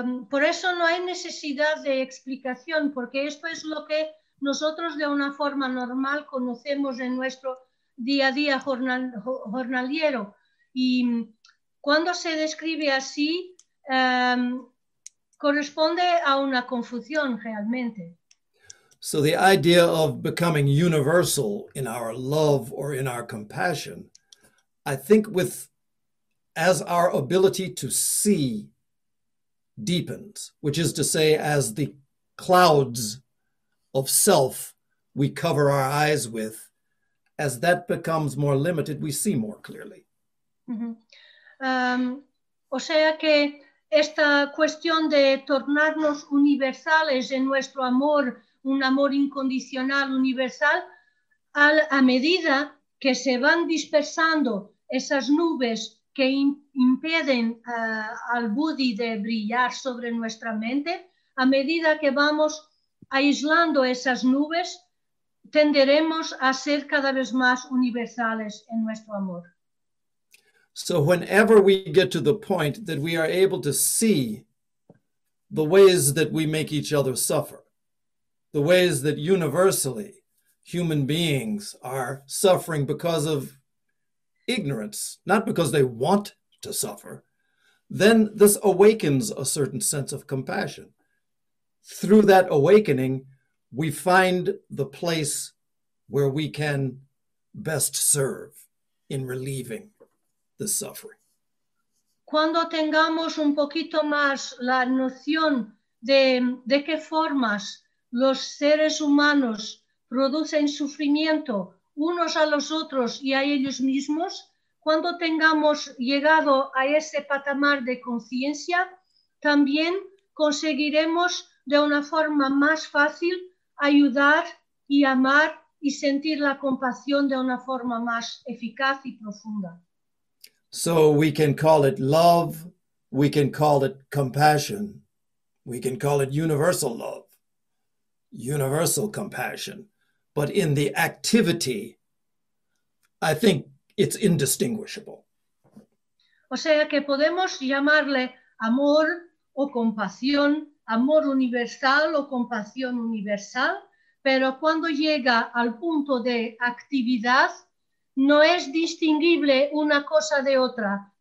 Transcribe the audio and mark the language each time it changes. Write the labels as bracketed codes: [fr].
[es] Por eso no hay necesidad de explicación, porque esto es lo que nosotros de una forma normal conocemos en nuestro día a día jornaliero. Y cuando se describe así, corresponde a una confusión realmente. [en] So the idea of becoming universal in our love or in our compassion, I think with as our ability to see deepens, which is to say as the clouds of self we cover our eyes with, as that becomes more limited, we see more clearly. Mm-hmm. [es] O sea que esta cuestión de tornarnos universales en nuestro amor, un amor incondicional, universal, a medida que se van dispersando esas nubes que impiden al Buddhi de brillar sobre nuestra mente, a medida que vamos aislando esas nubes, tenderemos a ser cada vez más universales en nuestro amor. [en] So whenever we get to the point that we are able to see the ways that we make each other suffer, the ways that universally human beings are suffering because of ignorance, not because they want to suffer, then this awakens a certain sense of compassion. Through that awakening, we find the place where we can best serve in relieving the suffering. [es] Cuando tengamos un poquito más la noción de qué formas los seres humanos producen sufrimiento unos a los otros y a ellos mismos, cuando tengamos llegado a ese patamar de conciencia, también conseguiremos de una forma más fácil ayudar y amar y sentir la compasión de una forma más eficaz y profunda. [en] So we can call it love, we can call it compassion, we can call it universal love, universal compassion. But in the activity, I think it's indistinguishable. [es] O sea que podemos llamarle amor o compasión, amor universal o compasión universal, pero cuando llega al punto de actividad, no es distinguible una cosa de otra.